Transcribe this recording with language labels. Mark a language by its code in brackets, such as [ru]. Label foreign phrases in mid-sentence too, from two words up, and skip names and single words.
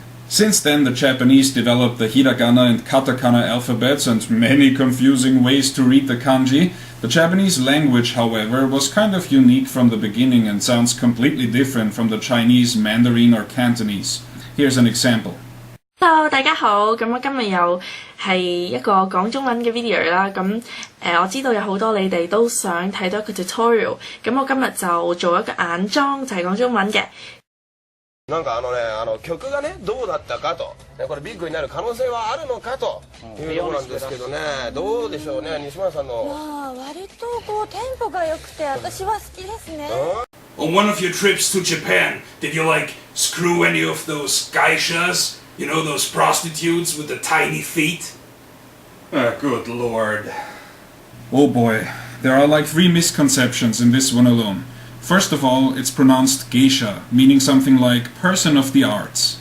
[en] Since then, the Japanese developed the hiragana and katakana alphabets and many confusing ways to read the kanji. The Japanese language, however, was kind of unique from the beginning and sounds completely different from the Chinese Mandarin or Cantonese. Here's an example. Hello， [yue] 大家好，咁我今日又係一個講中文嘅 video 啦，我知道有好多你哋都想睇到一個 tutorial，咁我今日就做一個眼妝，就係講中文嘅。 [ja] なんか曲がねどうだったかと、これビッグになる可能性はあるのかというところなんですけどね、どうでしょうね、西村さんの。まあ割とこうテンポが良くて私は好きですね。 [en] On one of your trips to Japan, did you screw any of those geishas? You know, those prostitutes with the tiny feet? Good lord. Oh boy, there are like 3 misconceptions in this one alone. First of all, it's pronounced geisha, meaning something like person of the arts.